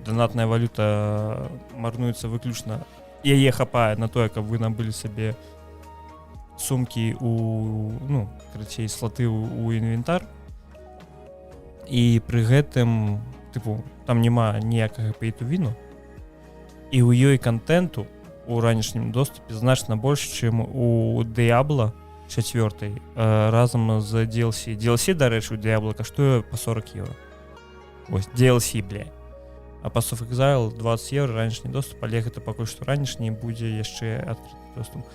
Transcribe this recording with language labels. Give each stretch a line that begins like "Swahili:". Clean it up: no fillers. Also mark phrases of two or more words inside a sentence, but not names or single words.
Belarusian: Данатная валюта марнуецца выключна. Яе хапае на тое, каб вы набылі сабе сумкі карацей, слаты ў інвентар. І пры гэтым, там няма ніякага pay-to-win. І ў ёй контенту у ранішнім доступе значна больш, чым у Diablo 4 разам з DLC. DLC, дарэчы, у Diablo каштуе па 40 евро. Вось, DLC, бля. А Pass of Exile 20 евро, ранішні доступ, але гэта пакуль што ранішні, будзе яшчэ адкрыты доступ.